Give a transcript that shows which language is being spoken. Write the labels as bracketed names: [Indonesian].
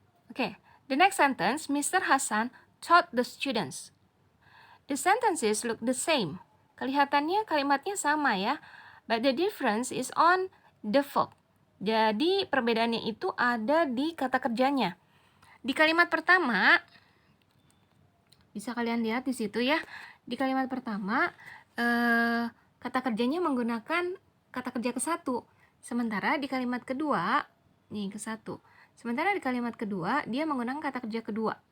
[English] Oke, the next sentence, Mr. Hasan taught the students. The sentences look the same. [Indonesian] Kelihatannya kalimatnya sama ya. [English] But the difference is on the verb. [Indonesian] Jadi perbedaannya itu ada di kata kerjanya. Di kalimat pertama, bisa kalian lihat di situ ya. Di kalimat pertama, kata kerjanya menggunakan kata kerja ke satu. Sementara di kalimat kedua, nih ke satu. Sementara di kalimat kedua, dia menggunakan kata kerja kedua.